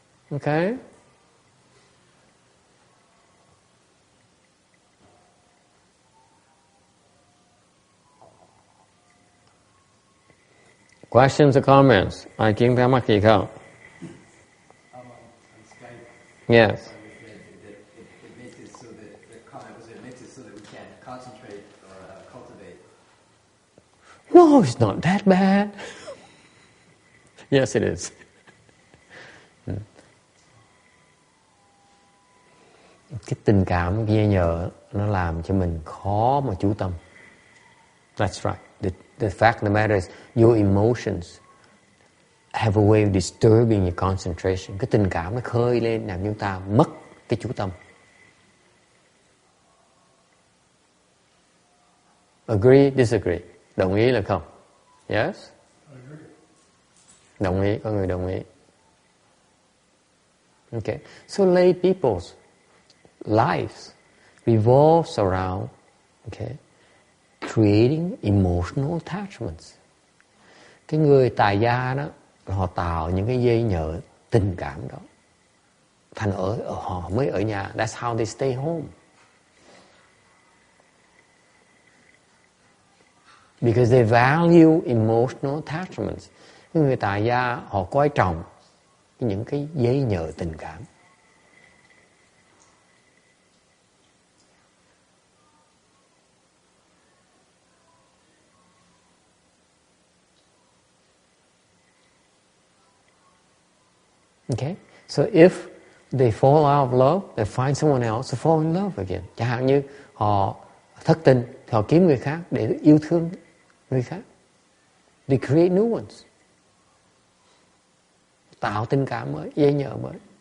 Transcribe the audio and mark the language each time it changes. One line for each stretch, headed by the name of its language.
English: Okay. Questions or comments?
Vietnamese: Ai kiến thắc mắc gì không?
English: On Skype. Yes. It makes it so that the comment was it makes it so that we can't concentrate or cultivate. No, it's not that bad. Yes, it is.
Vietnamese: Cái tình cảm dây nhợ nó làm cho mình khó mà chú tâm.
English: That's right. The fact of the matter is your emotions have a way of disturbing your concentration.
Vietnamese: Cái tình cảm nó khơi lên làm chúng ta mất cái chú tâm.
English: Agree, disagree?
Vietnamese: Đồng ý là không?
English: Yes?
Vietnamese: Đồng ý, có người đồng ý.
English: Okay. So lay people's lives revolves around, okay, creating emotional attachments.
Vietnamese: Cái người tài gia đó, họ tạo những cái dây nhợ tình cảm đó. Thành họ mới ở nhà.
English: That's how they stay home. Because they value emotional attachments.
Vietnamese: Cái người tài gia họ coi trọng những cái dây nhợ tình cảm.
English: Okay? So if they fall out of love, they find someone else to fall in love again.
Vietnamese: Chẳng hạn như họ thất tình, họ kiếm người khác để yêu thương người khác.
English: They create new ones.
Vietnamese: Tạo tình cảm mới, dây nhợ mới.